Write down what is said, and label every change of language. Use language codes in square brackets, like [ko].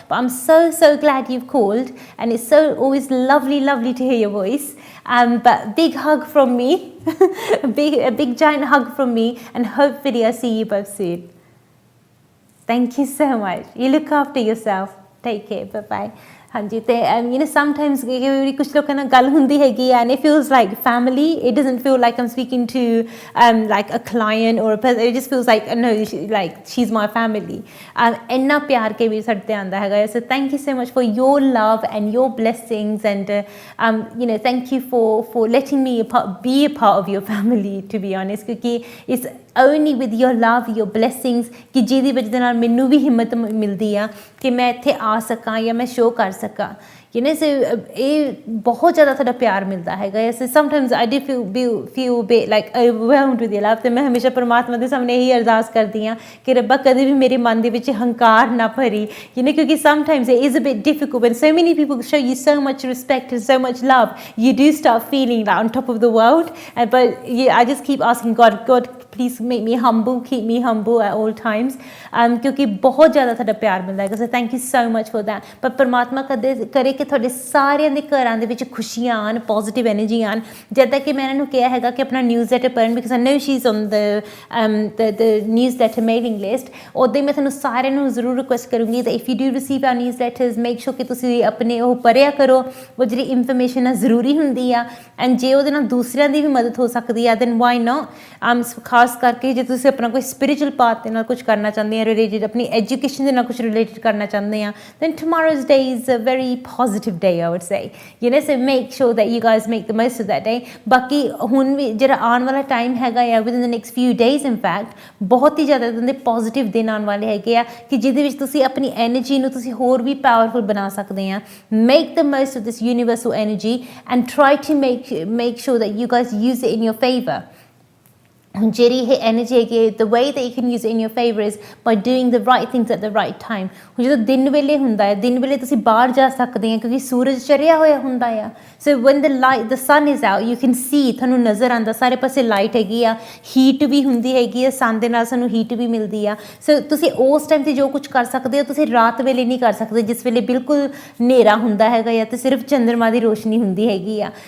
[en] But I'm so glad you've called, and it's always lovely to hear your voice. But big hug from me, a big giant hug from me, and hopefully I'll see you both soon. Thank you so much. You look after yourself. Take care. Bye-bye. [pa] ਹਾਂਜੀ ਤੇ sometimes ਕੁਝ ਲੋਕਾਂ ਨਾਲ ਗੱਲ ਹੁੰਦੀ ਹੈਗੀ [en] and it feels like family. It doesn't feel like I'm speaking to like a client or a person. It just feels like no, like she's my family. [pa] ਇੰਨਾ ਪਿਆਰ ਕੇ ਵੀ ਸਾਡੇ ਤੇ ਆਉਂਦਾ ਹੈਗਾ. [en] So thank you so much for your love and your blessings, and thank you for letting me be a part of your family, to be honest, ਕਿਉਂਕਿ it's only with your love, your blessings, [pa] ਕਿ ਜਿਹਦੀ ਵਜ੍ਹਾ ਦੇ ਨਾਲ ਮੈਨੂੰ ਵੀ ਹਿੰਮਤ ਮਿਲਦੀ ਆ ਕਿ ਮੈਂ ਇੱਥੇ ਆ ਸਕਾਂ ਜਾਂ ਮੈਂ ਸ਼ੋਅ ਕਰ ਸਕਾਂ. So ਇਹ ਬਹੁਤ ਜ਼ਿਆਦਾ ਤੁਹਾਡਾ ਪਿਆਰ ਮਿਲਦਾ ਹੈਗਾ. [en] So sometimes I do feel a bit like overwhelmed with your love. [pa] ਤੇ ਮੈਂ ਹਮੇਸ਼ਾ ਪਰਮਾਤਮਾ ਦੇ ਸਾਹਮਣੇ ਇਹੀ ਅਰਦਾਸ ਕਰਦੀ ਹਾਂ ਕਿ ਰੱਬਾ ਕਦੇ ਵੀ ਮੇਰੇ ਮਨ ਦੇ ਵਿੱਚ ਹੰਕਾਰ ਨਾ ਭਰੀ. [en] ਕਿਉਂਕਿ sometimes it is a bit difficult when so many people show you so much respect and so much love. You do start feeling like on top of the world. But I just keep asking God, please make me humble, keep me humble at all times. [pa] ਕਿਉਂਕਿ ਬਹੁਤ ਜ਼ਿਆਦਾ ਤੁਹਾਡਾ ਪਿਆਰ ਮਿਲਦਾ ਹੈਗਾ. [en] So thank you so much for that. [pa] ਪਰ ਪਰਮਾਤਮਾ ਕਰੇ ਕਿ ਤੁਹਾਡੇ ਸਾਰਿਆਂ ਦੇ ਘਰਾਂ ਦੇ ਵਿੱਚ ਖੁਸ਼ੀਆਂ ਆਉਣ, ਪੋਜ਼ੀਟਿਵ ਐਨਰਜੀ ਆਉਣ. ਜਿੱਦਾਂ ਕਿ ਮੈਂ ਇਹਨਾਂ ਨੂੰ ਕਿਹਾ ਹੈਗਾ ਕਿ ਆਪਣਾ ਨਿਊਜ਼ਲੈਟਰ ਪੜ੍ਹਨ, [en] Because I know she is on the newsletter mailing list. [pa] ਉੱਦਾਂ ਹੀ ਮੈਂ ਤੁਹਾਨੂੰ ਸਾਰਿਆਂ ਨੂੰ ਜ਼ਰੂਰ ਰਿਕੁਐਸਟ ਕਰੂੰਗੀ [en] that if you do receive our newsletters, make sure [pa] ਕਿ ਤੁਸੀਂ ਆਪਣੇ ਉਹ ਪੜ੍ਹਿਆ ਕਰੋ. ਉਹ ਜਿਹੜੀ ਇਨਫੋਰਮੇਸ਼ਨ ਆ ਜ਼ਰੂਰੀ ਹੁੰਦੀ ਆ, ਐਂਡ ਜੇ ਉਹਦੇ ਨਾਲ ਦੂਸਰਿਆਂ ਦੀ ਵੀ ਮਦਦ ਹੋ ਸਕਦੀ ਆ [en] then why not. [pa] ਖਾਸ ਖਾਸ ਕਰਕੇ ਜੇ ਤੁਸੀਂ ਆਪਣਾ ਕੋਈ ਸਪਿਰਿਚੁਅਲ ਪਾਥ ਦੇ ਨਾਲ ਕੁਝ ਕਰਨਾ ਚਾਹੁੰਦੇ ਆ [en] Related, ਆਪਣੀ education ਦੇ ਨਾਲ ਕੁਝ ਰਿਲੇਟਡ ਕਰਨਾ ਚਾਹੁੰਦੇ ਆ, then tomorrow's day is a very positive day, I would say, you know, so make sure that you guys make the most of that day. [pa] ਬਾਕੀ ਹੁਣ ਵੀ ਜਿਹੜਾ ਆਉਣ ਵਾਲਾ ਟਾਈਮ ਹੈਗਾ ਆ [en] within the next few days in fact, [pa] ਬਹੁਤ ਹੀ ਜ਼ਿਆਦਾ ਦੇ ਪੋਜ਼ਿਟਿਵ ਦਿਨ ਆਉਣ ਵਾਲੇ ਹੈਗੇ ਆ ਕਿ ਜਿਹਦੇ ਵਿੱਚ ਤੁਸੀਂ ਆਪਣੀ ਐਨਰਜੀ ਨੂੰ ਤੁਸੀਂ ਹੋਰ ਵੀ ਪਾਵਰਫੁਲ ਬਣਾ ਸਕਦੇ ਆ। [en] Make the most of this universal energy and try to make sure that you guys use it in your favor. [pa] ਜਿਹੜੀ ਇਹ ਐਨਰਜੀ ਹੈਗੀ, [en] the way that you can use it in your favor is by doing the right things at the right time. [pa] ਹੁਣ ਜਦੋਂ ਦਿਨ ਵੇਲੇ ਹੁੰਦਾ ਹੈ, ਦਿਨ ਵੇਲੇ ਤੁਸੀਂ ਬਾਹਰ ਜਾ ਸਕਦੇ ਆ ਕਿਉਂਕਿ ਸੂਰਜ ਚੜ੍ਹਿਆ ਹੋਇਆ ਹੁੰਦਾ ਆ। ਸੋ [en] when the sun is out you can see, [pa] ਤੁਹਾਨੂੰ ਨਜ਼ਰ ਆਉਂਦਾ ਸਾਰੇ ਪਾਸੇ ਲਾਈਟ ਹੈਗੀ ਆ, ਹੀਟ ਵੀ ਹੁੰਦੀ ਹੈਗੀ ਆ, ਸਨ ਦੇ ਨਾਲ ਸਾਨੂੰ ਹੀਟ ਵੀ ਮਿਲਦੀ ਆ। ਸੋ ਤੁਸੀਂ ਉਸ ਟਾਈਮ 'ਤੇ ਜੋ ਕੁਝ ਕਰ ਸਕਦੇ ਹੋ ਤੁਸੀਂ ਰਾਤ ਵੇਲੇ ਨਹੀਂ ਕਰ ਸਕਦੇ, ਜਿਸ ਵੇਲੇ ਬਿਲਕੁਲ ਹਨੇਰਾ ਹੁੰਦਾ ਹੈਗਾ ਆ ਅਤੇ ਸਿਰਫ ਚੰਦਰਮਾ ਦੀ ਰੋਸ਼ਨੀ ਹੁੰਦੀ ਹੈਗੀ ਆ।